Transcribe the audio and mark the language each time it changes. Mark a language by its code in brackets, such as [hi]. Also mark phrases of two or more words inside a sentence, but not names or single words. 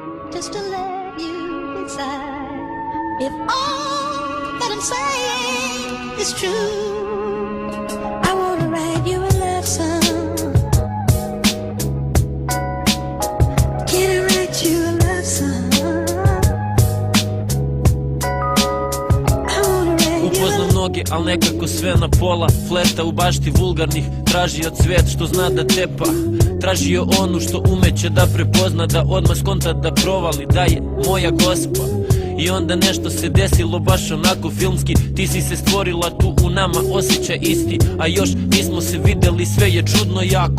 [en] just to let you decide if all that I'm saying is true. I wanna write you a love song. Can I write you a love song? I wanna write you [sr] Upoznam mnoge, al nekako sve na pola. Fleta u bašti vulgarnih, tražio cvet što zna da tepa. Tražio onu što umeće da prepozna, da odmah skonta da provali, da je moja gospa. I onda nešto se desilo baš onako filmski. Ti si se stvorila tu u nama, osjećaj isti. A još nismo se videli, sve je čudno jako.